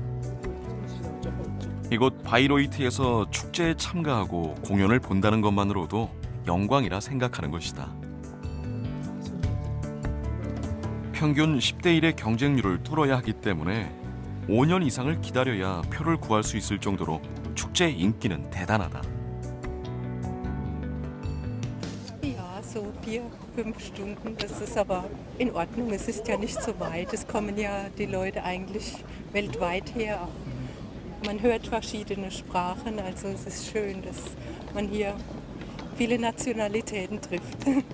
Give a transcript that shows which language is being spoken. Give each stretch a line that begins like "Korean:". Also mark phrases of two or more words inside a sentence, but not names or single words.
Korean: 이곳 바이로이트에서 축제에 참가하고 공연을 본다는 것만으로도 영광이라 생각하는 것이다. 평균 10대 1의 경쟁률을 뚫어야 하기 때문에 5년 이상을 기다려야 표를 구할 수 있을 정도로 축제의 인기는 대단하다.
German: Ja, so 4, 5 Stunden, das ist aber in Ordnung. Es ist ja nicht so weit. Es kommen ja die Leute eigentlich weltweit her. Man hört verschiedene Sprachen, also es ist schön, dass man hier viele Nationalitäten trifft.